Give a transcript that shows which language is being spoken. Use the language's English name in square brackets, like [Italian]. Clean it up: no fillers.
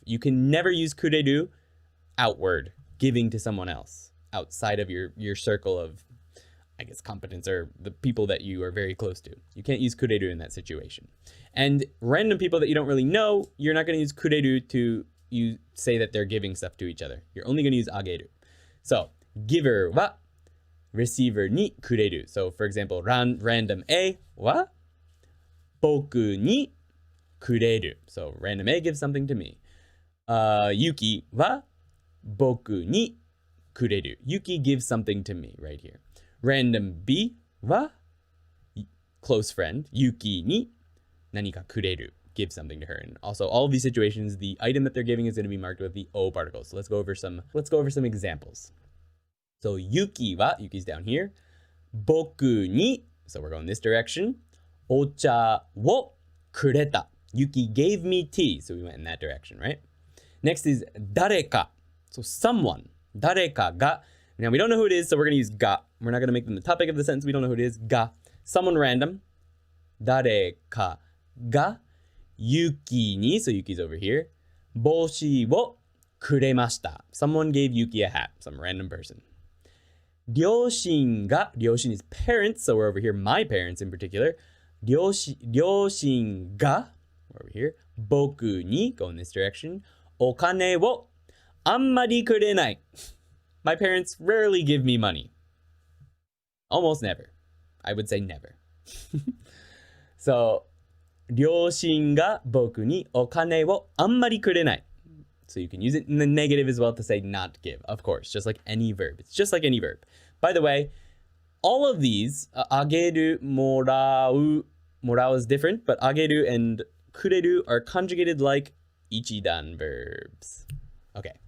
[English] You can never use kureru outward, giving to someone else, outside of your circle of, I guess, competence or the people that you are very close to. You can't use kureru in that situation. And random people that you don't really know, you're not going to use kureru to say that they're giving stuff to each other. You're only going to use ageru. So [Japanese] giver は receiver にくれる。 [English] So, for example, random A [Japanese] は僕にくれる。 [English] So, random A gives something to me. [Japanese] Yuki は僕にくれる。 [English] Yuki gives something to me right here. Random B は close friend. [Japanese] Yuki に何かくれる. [English] Give something to her. And also, all of these situations, the item that they're giving is going to be marked with the O particle. So let's go over some examples. So Yuki は Yuki's down here. [Japanese] 僕に [English] so we're going this direction. [Japanese] お茶をくれた. [English] Yuki gave me tea. So we went in that direction, right? Next is 誰か.So someone. [Japanese] 誰かが. [English] Now we don't know who it is, so we're going to use が. We're not going to make them the topic of the sentence. We don't know who it is. が.Someone random. [Japanese] 誰かが Yuki に [English] so Yuki's over here. [Japanese] 帽子をくれました. [English] Someone gave Yuki a hat. Some random person. [Japanese] 両親が 両親 [English] is parents, so we're over here. My parents in particular. [Japanese] 両親が [English] we're over here. [Japanese] 僕に [English] go in this direction. [Japanese] お金をあんまりくれない. [English] My parents rarely give me money. Almost never. I would say never. So, [Japanese] 両親が僕にお金をあんまりくれない. [English] So you can use it in the negative as well to say not give, of course, just like any verb. It's just like any verb. By the way, all of these, あげる, もらう is different, but あげる and くれる are conjugated like ichidan verbs. Okay.